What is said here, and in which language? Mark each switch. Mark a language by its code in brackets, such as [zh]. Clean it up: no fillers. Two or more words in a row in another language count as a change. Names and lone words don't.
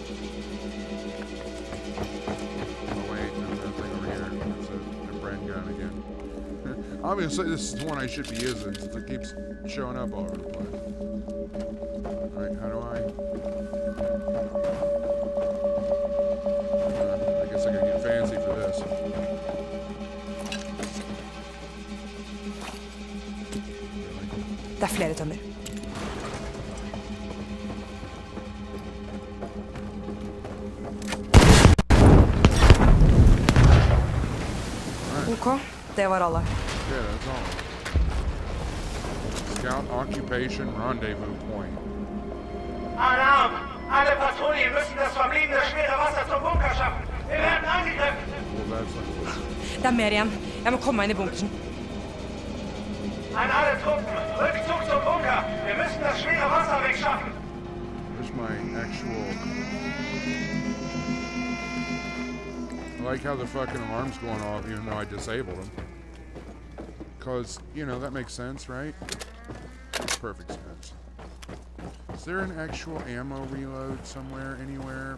[en] Oh wait, there's nothing over here. It's a Bren gun again. Obviously, this is the one I should be using since it keeps showing up all over the place. Alright, how do I guess I gotta get fancy for this. [no] Det er flere tømmer. Ok, det var alle. [en] Yeah, that's all. Scout Occupation Rendezvous Point. [de] Alarm! Alle Patrouillen müssen das verbliebene schwere Wasser zum Bunker schaffen. Wir werden angegriffen. [en] Well, that's not... [no] Det er mer igjen. Jeg må komme meg inn i bunkeren. [de] An alle Truppen, Rückzug zum Bunker. Wir müssen das schwere Wasser wegschaffen. [en] Where's my actual... I like how the fucking alarm's going off even though I disabled them. Because, you know, that makes sense, right? Perfect sense. Is there an actual ammo reload somewhere, anywhere?